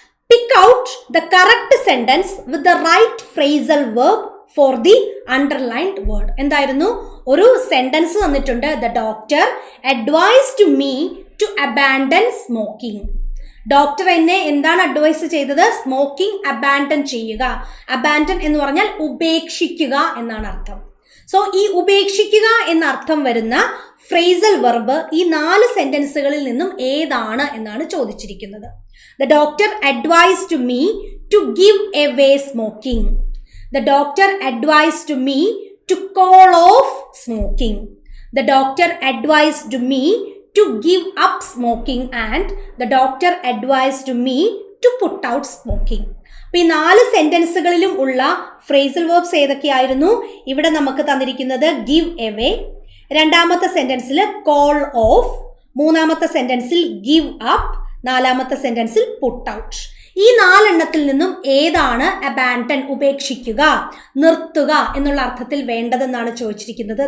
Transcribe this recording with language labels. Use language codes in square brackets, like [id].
[en] Pick out the correct sentence with the right phrasal verb for the underlined word. [ml] എന്തായിരുന്നു? ഒരു sentence തന്നിട്ടുണ്ട്. [en] The doctor advised me to abandon smoking. [ml] Doctor എന്നെ എന്താണ് advice ചെയ്തത്? Smoking abandon ചെയ്യുക. Abandon എന്ന് പറഞ്ഞാൽ ഉപേക്ഷിക്കുക എന്നാണ് അർത്ഥം. സോ ഈ ഉപേക്ഷിക്കുക എന്ന അർത്ഥം വരുന്ന ഫ്രേസൽ വെർബ് ഈ 4 സെന്റൻസുകളിൽ നിന്നും ഏതാണ് എന്നാണ് ചോദിച്ചിരിക്കുന്നത്. [en] The doctor advised me to give away smoking. The doctor advised me to call off smoking. The doctor advised me to give up smoking and the doctor advised me to put out smoking. [ml] അപ്പോൾ ഈ 4 സെന്റൻസുകളിലും ഉള്ള phrasal verbs ഏതൊക്കെയായിരുന്നു? ഇവിടെ നമുക്ക് തന്നിരിക്കുന്നത് give away, രണ്ടാമത്തെ സെന്റൻസിൽ call of, മൂന്നാമത്തെ സെന്റൻസിൽ give up, നാലാമത്തെ സെന്റൻസിൽ put out. ഈ 4 എണ്ണത്തിൽ നിന്നും ഏതാണ് അബാൻഡൻ ഉപേക്ഷിക്കുക, നിർത്തുക എന്നുള്ള അർത്ഥത്തിൽ വേണ്ടതെന്നാണ് ചോദിച്ചിരിക്കുന്നത്.